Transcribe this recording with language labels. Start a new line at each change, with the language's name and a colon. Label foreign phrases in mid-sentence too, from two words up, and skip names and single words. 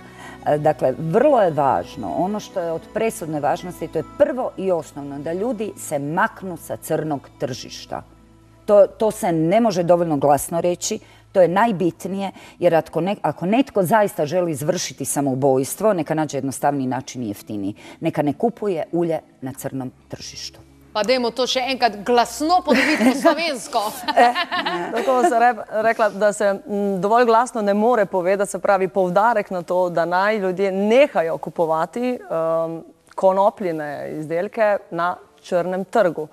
Croatian: Dakle, vrlo je važno, ono što je od presudne važnosti, to je prvo i osnovno, da ljudi se maknu sa crnog tržišta. To se ne može dovoljno glasno reći, to je najbitnije, jer ako netko zaista želi izvršiti samoubojstvo, neka nađe jednostavniji način i jeftiniji. Neka ne kupuje ulje na crnom tržištu.
Slovenian: Pa dajmo to še enkrat glasno ponoviti po slovensko. Tako sem rekla, da se dovolj glasno ne more povedati, se pravi poudarek na to, da naj ljudje nehajo kupovati konopljine izdelke na črnem trgu.